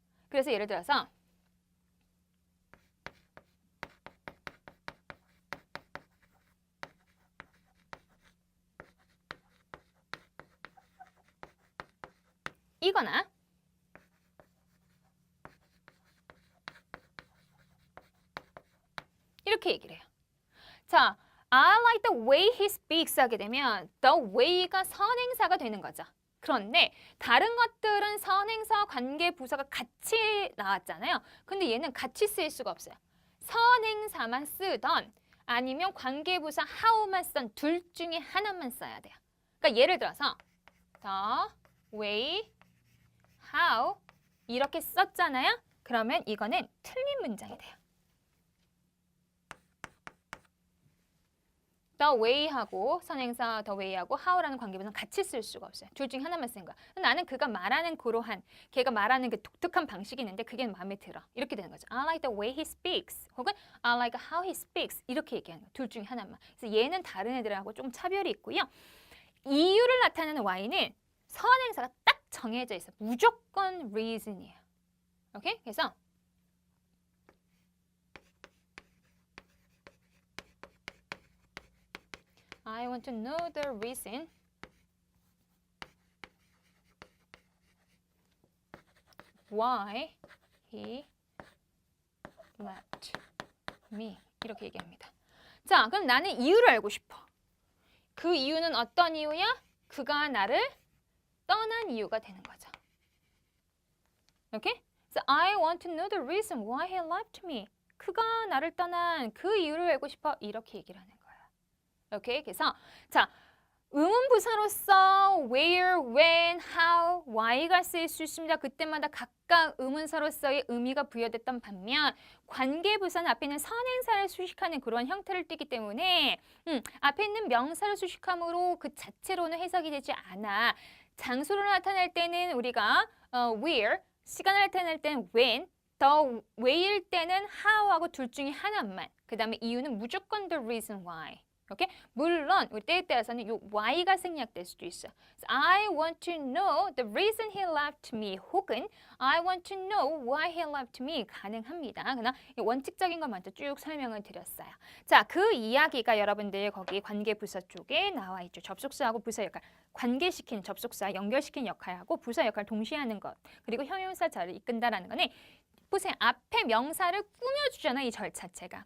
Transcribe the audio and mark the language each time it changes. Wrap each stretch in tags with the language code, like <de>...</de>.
<ko>그래서 예를 들어서 이거나 이렇게 얘기를 해요.</ko> <en>자, I like the way he speaks</en> <ko>하게 되면</ko> <en>the way가</en> <ko>선행사가 되는 거죠. 그런데 다른 것들은 선행사와 관계부사가 같이 나왔잖아요. 근데 얘는 같이 쓰일 수가 없어요. 선행사만 쓰던 아니면 관계부사 how만 쓰던 둘 중에 하나만 써야 돼요. 그러니까 예를 들어서 the way, how 이렇게 썼잖아요. 그러면 이거는 틀린 문장이 돼요. the way하고 선행사 the way하고 how라는 관계부사는 같이 쓸 수가 없어요. 둘 중에 하나만 쓴 거야. 나는 그가 말하는 그러한, 걔가 말하는 그 독특한 방식이 있는데 그게 마음에 들어. 이렇게 되는 거죠.</ko> <en>I like the way he speaks.</en> <ko>혹은</ko> <en>I like how he speaks.</en> <ko>이렇게 얘기하는 거야. 둘 중에 하나만. 그래서 얘는 다른 애들하고 조금 차별이 있고요. 이유를 나타내는 y는 선행사가 딱 정해져 있어. 무조건 reason이에요. 오케이? 그래서</ko> <en>I want to know the reason why he left me.</en> <ko>이렇게 얘기합니다. 자, 그럼 나는 이유를 알고 싶어. 그 이유는 어떤 이유야? 그가 나를 떠난 이유가 되는 거죠. 오케이?</ko> <en>So I want to know the reason why he left me.</en> <ko>그가 나를 떠난 그 이유를 알고 싶어. 이렇게 얘기를 하는 거예요. 오케이? 그래서 자, 의문부사로서 where, when, how, why가 쓰일 수 있습니다. 그때마다 각각 의문사로서의 의미가 부여됐던 반면 관계부사는 앞에 있는 선행사를 수식하는 그런 형태를 띠기 때문에 앞에 있는 명사를 수식함으로 그 자체로는 해석이 되지 않아. 장소를 나타낼 때는 우리가 where, 시간을 나타낼 때는 when, the way일 때는 how하고 둘 중에 하나만. 그 다음에 이유는 무조건</ko> <en>the reason why.</en> <ko>오케이? 물론 우리 때에 따라서는 이 why가 생략될 수도 있어.</ko> <en>So I want to know the reason he left me</en> <ko>혹은</ko> <en>I want to know why he left me</en> <ko>가능합니다. 그러나 원칙적인 것 먼저 쭉 설명을 드렸어요. 자, 그 이야기가 여러분들 거기 관계부사 쪽에 나와 있죠. 접속사하고 부사 역할, 관계시키는 접속사, 연결시키는 역할하고 부사 역할을 동시에 하는 것. 그리고 형용사 절을 이끈다라는 거는 보세요. 앞에 명사를 꾸며주잖아요. 이 절 자체가.</ko>